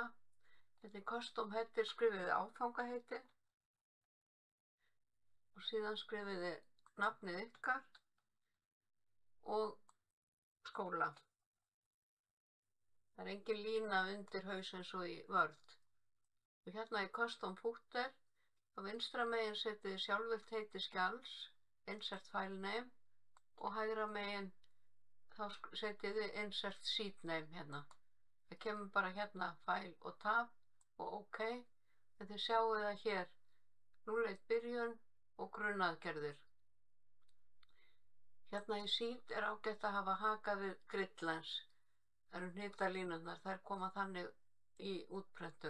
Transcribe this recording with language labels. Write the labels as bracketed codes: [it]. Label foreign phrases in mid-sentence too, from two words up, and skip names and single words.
[is] Þetta er [en] custom header, [is] skrifiði áfangaheiti og síðan skrifiði nafnið ykkar og skóla. Það er engin lína undir haus eins og í Word. Og hérna í [en] custom footer [is] á vinstra megin setið sjálfvirkt heiti skjals, [en] insert file name [is] og hægra megin þá setið [en] insert sheet name [is] hérna. Það kemur bara hérna file og tab og OK. En þið sjáuð það hér núleit byrjun og grunnaðgerðir. Hérna í sheet er ágætt að hafa hakað við gridlines. Það eru hnitalínurnar, þær koma þannig í útprentun.